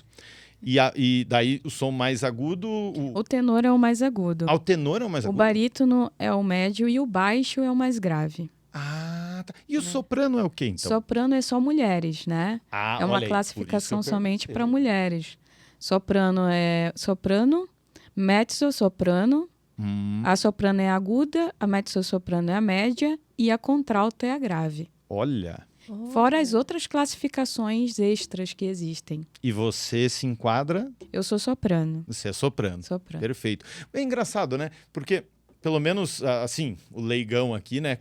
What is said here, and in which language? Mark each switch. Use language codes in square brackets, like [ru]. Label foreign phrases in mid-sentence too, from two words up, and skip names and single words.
[pt] E daí o som mais agudo... O tenor é o mais agudo. O tenor é o mais O agudo? barítono é o médio e o baixo é o mais grave. Ah, tá. E o soprano é o quê, então? Soprano é só mulheres, né? Ah, É uma olha aí, classificação por isso que eu somente para perguntei. mulheres. Soprano é soprano, mezzo-soprano, a soprano é a aguda, a mezzo-soprano é a média e a contralto é a grave. Olha, Fora as outras classificações extras que existem. e você se enquadra, Eu sou soprano. você é soprano. Soprano. Perfeito. É engraçado, né? Porque, pelo menos, assim, o leigão aqui, né?